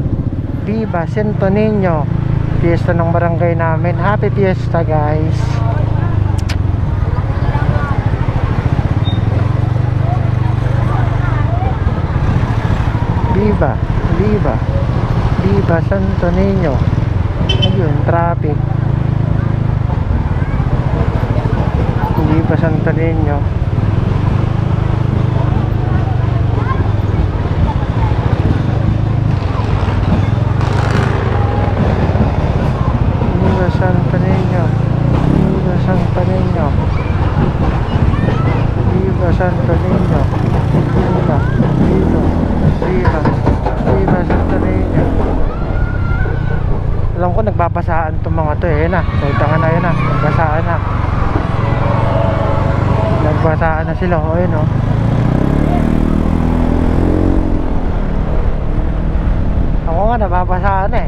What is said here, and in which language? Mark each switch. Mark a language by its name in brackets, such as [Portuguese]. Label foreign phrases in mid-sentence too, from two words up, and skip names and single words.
[Spanish] Viva Santo Niño. [Filipino] Fiesta ng barangay namin. [English] Happy Fiesta guys. [Spanish] Viva, Viva, Viva Santo Niño. [Filipino] Ayun, traffic. [Spanish] Viva Santo Niño. Viva Santo Niño. Viva Santo Niño. Viva Santo Niño. Viva, Viva, Viva, Viva Santo Niño. [Filipino] Alam ko nagbabasaan itong mga to eh. Yun na, sultangan na yun na. Nagbasaan na. Nagbasaan na sila. O yun o. Ako nga nababasaan eh.